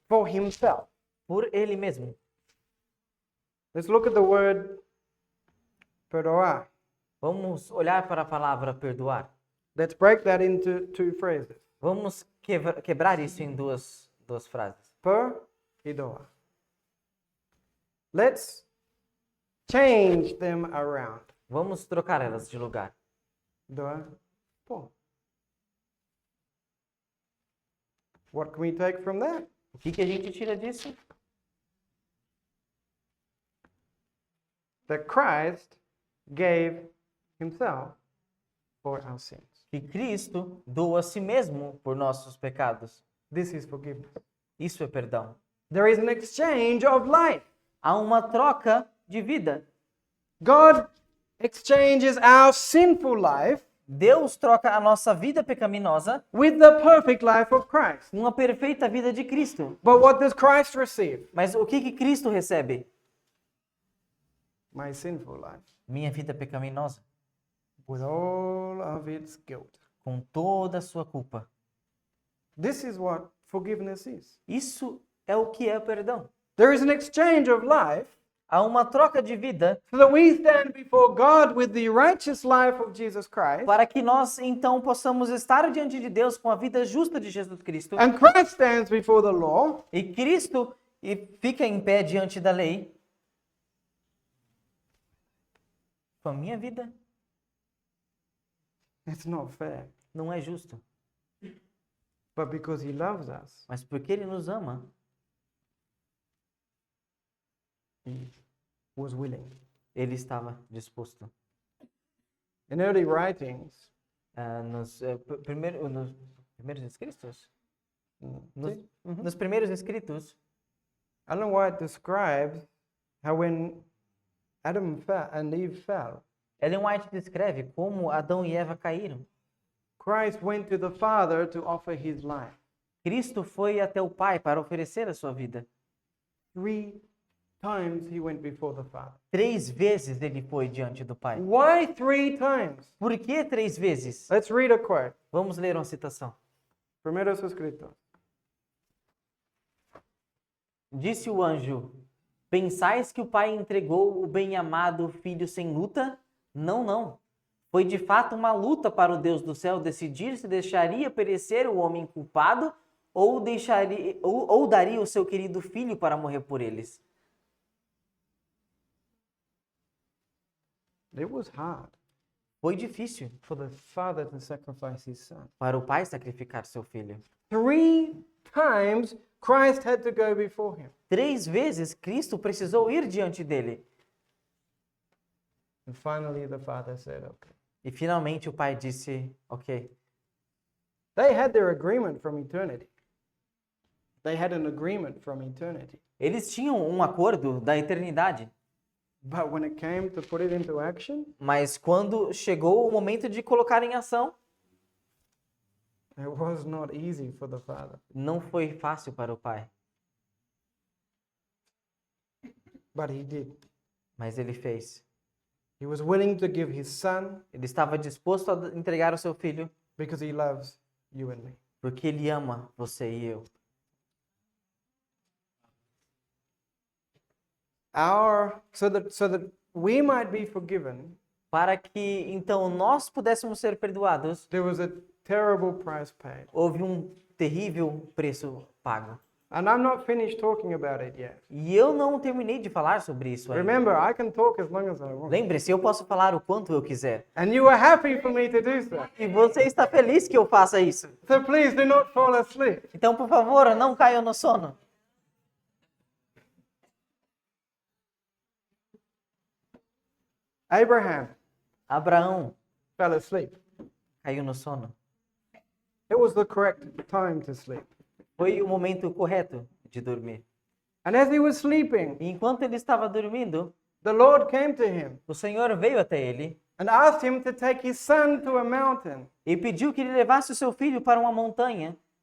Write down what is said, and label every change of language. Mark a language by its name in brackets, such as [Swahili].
[English] for himself. [Portuguese] por ele mesmo. [English] Let's look at the word perdoar. [Portuguese] Vamos olhar para a palavra perdoar. [English] Let's break that into two phrases. [Portuguese] Vamos quebrar isso em duas frases. Per e doa. [English] Let's change them around. [Portuguese] Vamos trocar elas de lugar. Doa, por. [English] What can we take from that? [Portuguese] O que a gente tira disso? [English] That Christ gave himself for our sins. [Portuguese] Que Cristo doa a si mesmo por nossos pecados. [English] This is forgiveness. [Portuguese] Isso é perdão. [English] There is an exchange of life. [Portuguese] Há uma troca de vida. [English] God exchanges our sinful life [Portuguese] Deus troca a nossa vida pecaminosa [English] with the perfect life of Christ. [Portuguese] com a perfeita vida de Cristo. [English] But what does Christ receive? [Portuguese] Mas o que Cristo recebe? [English] My sinful life, [Portuguese] Minha vida pecaminosa, [English] with all of its guilt. [Portuguese] com toda a sua culpa. [English] This is what forgiveness is. [Portuguese] Isso é o que é perdão. [English] There is an exchange of life [Portuguese] Há uma troca de vida [English] so that we stand before God with the righteous life of Jesus Christ, [Portuguese] para que nós então possamos estar diante de Deus com a vida justa de Jesus Cristo. [English] and Christ stands before the law, [Portuguese] E Cristo fica em pé diante da lei. Com a minha vida [English] it's not fair. [Portuguese] não é justo. [English] But because he loves us, [Portuguese] Mas porque Ele nos ama, [English] he was willing. [Portuguese] Ele estava disposto. [English] In early writings, [Portuguese] Nos primeiros escritos? Nos, [English] see, [Portuguese] nos primeiros escritos, [English] Ellen White describes how when Adam and Eve fell, [Portuguese] Ellen White descreve como Adão e Eva caíram. [English] Christ went to the Father to offer his life. [Portuguese] Cristo foi até o Pai para oferecer a sua vida. [English] 3 times he went before the Father. [Portuguese] 3 vezes ele foi diante do Pai. [English] Why 3 times? [Portuguese] Por que 3 vezes? [English] Let's read a quote. [Portuguese] Vamos ler uma citação. Primeros escritos. Disse o anjo: Pensais que o Pai entregou o bem-amado Filho sem luta? Não, não. Foi de fato uma luta para o Deus do céu decidir se deixaria perecer o homem culpado ou daria o seu querido filho para morrer por eles. [English] It was hard [Portuguese] Foi difícil [English] for the Father to sacrifice his Son. [Portuguese] para o Pai sacrificar seu filho. [English] 3 times Christ had to go before him. [Portuguese] 3 vezes Cristo precisou ir diante dele. [English] And finally the Father said, okay. [Portuguese] E finalmente o Pai disse, ok. [English] They had their agreement from eternity. They had an agreement from eternity. [Portuguese] Eles tinham um acordo da eternidade. [English] But when it came to put it into action, [Portuguese] Mas quando chegou o momento de colocar em ação, [English] it was not easy for the Father. [Portuguese] não foi fácil para o Pai. [English] But he did. [Portuguese] Mas ele fez. [English] He was willing to give his Son [Portuguese] Ele estava disposto a entregar o seu filho [English] because he loves you and me. [Portuguese] porque ele ama você e eu. [English] So that we might be forgiven, [Portuguese] para que então nós pudéssemos ser perdoados, [English] there was a terrible price paid. [Portuguese] houve um terrível preço pago. [English] And I'm not finished talking about it yet. [Portuguese] E eu não terminei de falar sobre isso ainda. [English] Remember, I can talk as long as I want. [Portuguese] Lembre-se, eu posso falar o quanto eu quiser. [English] And you are happy for me to do so. [Portuguese] E você está feliz que eu faça isso. [English] So please do not fall asleep. [Portuguese] Então, por favor, não caiam no sono. [English] Abraham [Portuguese] Abraão [English] fell asleep. [Portuguese] caiu no sono. [English] It was the correct time to sleep. [Portuguese] Foi o momento correto de dormir. [English] And as he was sleeping, [Portuguese] E enquanto ele estava dormindo, [English] the Lord came to him [Portuguese] o Senhor veio até ele [English] and asked him to take his son to a mountain [Portuguese] e pediu que ele levasse o seu filho para uma montanha